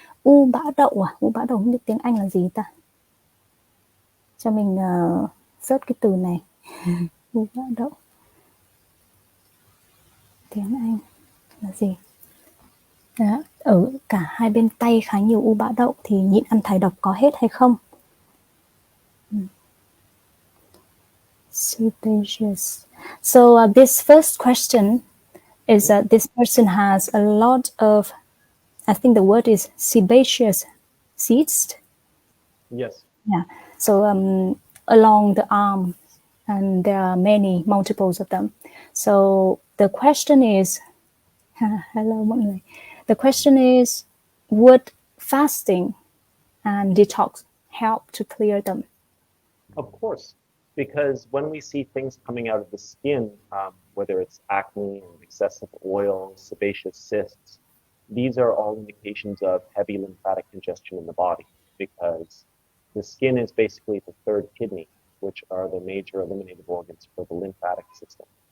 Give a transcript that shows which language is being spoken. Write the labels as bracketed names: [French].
[Vietnamese] U bã đậu à? U bã đậu không biết tiếng Anh là gì ta? Cho mình search cái từ này. U bã đậu. Tiếng Anh là gì? Đó, ở cả hai bên tay khá nhiều u bã đậu thì nhịn ăn thải độc có hết hay không? [English] Sebaceous. So this first question is that this person has a lot of, I think the word is sebaceous cysts. Yes. Yeah. So along the arm, and there are many, multiples of them. So the question is, hello [Vietnamese] mọi người. [English] The question is, would fasting and detox help to clear them? Of course, because when we see things coming out of the skin, whether it's acne or excessive oil, sebaceous cysts, these are all indications of heavy lymphatic congestion in the body, because the skin is basically the third kidney, which are the major eliminative organs for the lymphatic system.